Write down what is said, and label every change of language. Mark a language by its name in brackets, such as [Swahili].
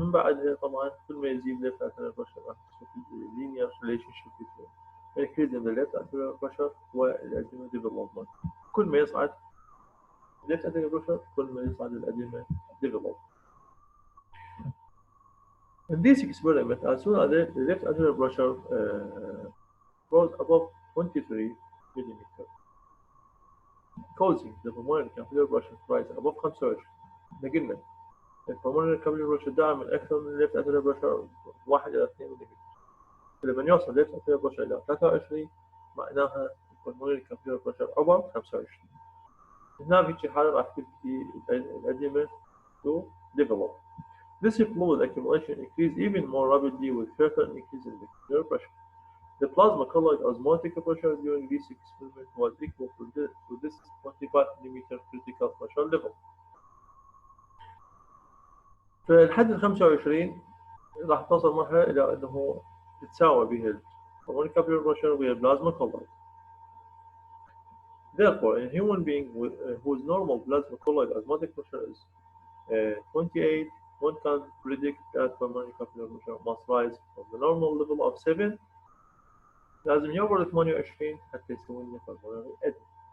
[Arabic] من بعدها طبعا كل ما يزيد ليفت اتريال بريشر راح تشوف [English] linear relationship between increase in the left atrial pressure [Arabic] والأدمة development. كل ما يصعد [English] left atrial pressure [Arabic] كل ما يصعد الأدمة development. [English] In this experiment, as soon as the left atrial pressure rose above 23 millimeter, causing the pulmonary capillary pressure to rise above 25. [Arabic] قلنا ال [English] pulmonary capillary pressure [Arabic] دائما أكثر من left atrial pressure 1 إلى 2 ملم. فلما يوصل left atrial pressure إلى 23 معناها pulmonary capillary pressure over 25. هنا في هذه الحالة راح تبدي الأدمة [English] to develop. This fluid accumulation increases even more rapidly with further increase in the capillary pressure. The plasma colloid osmotic pressure during this experiment was equal to this 25 mm critical pressure level. [Arabic] فالحد ال 25 راح توصل مرحلة إلى أنه تتساوى بها pulmonary capillary pressure وهي plasma colloid. [English] Therefore, in a human being whose normal plasma colloid osmotic pressure is 28, one can predict that pulmonary capillary pressure must rise from the normal level of 7 [Arabic] لازم يعبر 28 حتى يسوي لنا [English] pulmonary edema.